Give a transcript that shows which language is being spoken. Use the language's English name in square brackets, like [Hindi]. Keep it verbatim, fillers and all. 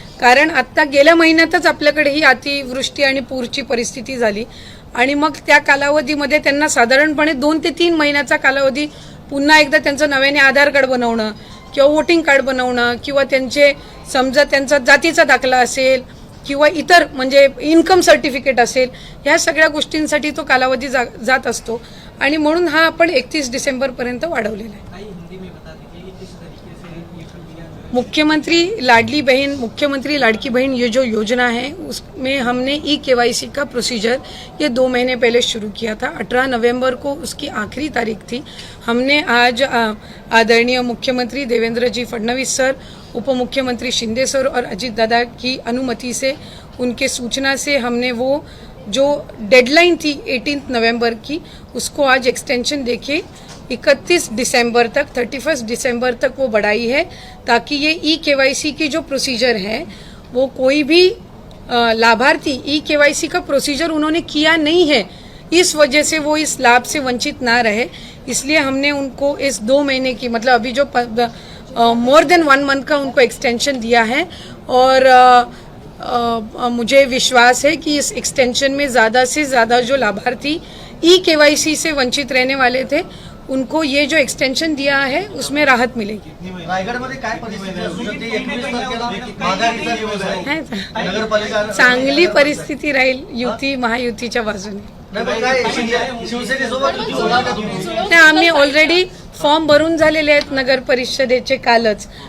[Marathi] कारण आत्ता गेल्या महिन्यातच आपल्याकडे ही अतिवृष्टी आणि पूरची परिस्थिती झाली आणि मग त्या कालावधीमध्ये त्यांना साधारणपणे दोन ते तीन महिन्याचा कालावधी पुन्हा एकदा त्यांचं नव्याने आधार कार्ड बनवणं किंवा वोटिंग कार्ड बनवणं किंवा त्यांचे समजा त्यांचा जातीचा दाखला असेल किंवा इतर म्हणजे इन्कम सर्टिफिकेट असेल ह्या सगळ्या गोष्टींसाठी तो कालावधी जा जात असतो आणि म्हणून हा आपण एकतीस डिसेंबरपर्यंत वाढवलेला आहे. [Hindi] मुख्यमंत्री लाडली बहन मुख्यमंत्री लाडकी बहन ये जो योजना है उसमें हमने ई केवाईसी का प्रोसीजर ये दो महीने पहले शुरू किया था. अठारह नवंबर को उसकी आखिरी तारीख थी. हमने आज आ, आदरणीय मुख्यमंत्री देवेंद्र जी फडणवीस सर, उप मुख्यमंत्री शिंदे सर और अजीत दादा की अनुमति से, उनके सूचना से हमने वो जो डेडलाइन थी अठारह नवंबर की उसको आज एक्सटेंशन देके इकतीस दिसंबर तक इकतीस दिसंबर तक वो बढ़ाई है ताकि ये ई केवाईसी की जो प्रोसीजर है वो कोई भी लाभार्थी ई केवाईसी का प्रोसीजर उन्होंने किया नहीं है इस वजह से वो इस लाभ से वंचित ना रहे. इसलिए हमने उनको इस दो महीने की मतलब अभी जो मोर देन वन मंथ का उनको एक्सटेंशन दिया है और uh, uh, मुझे विश्वास है कि इस एक्सटेंशन में ज़्यादा से ज़्यादा जो लाभार्थी ई केवाईसी से वंचित रहने वाले थे उनको ये जो एक्सटेंशन दिया है उसमें राहत मिलेगी. [Marathi] रायगडमध्ये काय परिस्थिती असू शकते? एकवीस तारखेला माघारीचा दिवस आहे. नगरपालिका चांगली परिस्थिती राहील युती महायुतीच्या बाजूने. नाही, काय शिवसेनेसोबत युती होणार का तुमची? नाही, आम्ही ऑलरेडी फॉर्म भरून झालेले आहेत नगर परिषदेचे कालच.